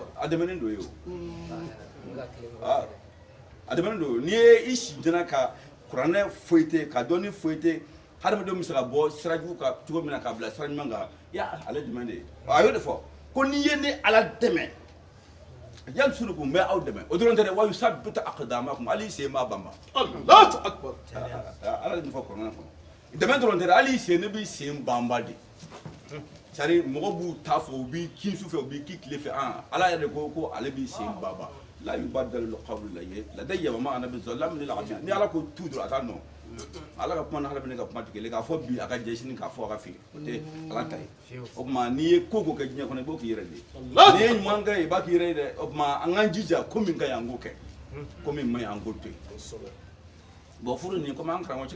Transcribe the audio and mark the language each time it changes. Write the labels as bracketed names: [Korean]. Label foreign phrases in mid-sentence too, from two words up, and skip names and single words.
[Bambara] a dɛmɛnen don ye o a dɛmɛnen don n'i ye i si ɲɛna ka kuranɛ foyite ka dɔnni foyite hadamadenw bɛ se ka bɔ sirajugu kan cogo min na k'a bila sira ɲuman kan ya ale dɛmɛ de ye a y'o de fɔ ko n'i ye ne ala dɛmɛ yansurukum n bɛ aw dɛmɛ o dɔrɔn tɛ dɛ [Arabic] ويثبت أقدامكم [Bambara] hali sen b'a banba [Arabic] الله أكبر [Bambara] ala de nin fɔ kuranɛ kɔnɔ dɛmɛ dɔrɔn tɛ dɛ hali sen ne b'i sen banba de [French] c'est à dire [Bambara] mɔgɔw b'u ta fɔ u b'i kin su fɛ u b'i ki tile fɛ ala yɛrɛ de ko ale b'i sen banba la [Arabic] يبدل القول لدي وما أنا بظلام للعبيد [Bambara] ni ala ko tu dɔrɔn a t'a nɔ ala ka kuma ni hadamaden ka kuma tɛ kelen k'a fɔ bi a ka jɛ sini k'a fɔ a ka feere o tɛ ala ta ye o tuma n'i ye ko ko kɛ diɲɛ kɔnɔ i b'o k'i yɛrɛ de ye n'i ye ɲuman kɛ i b'a k'i yɛrɛ ye dɛ o tuma an k'an jija ko min ka ɲi an k'o kɛ ko min man ɲi an k'o to yen bon furu nin komi an karamɔgɔ cɛ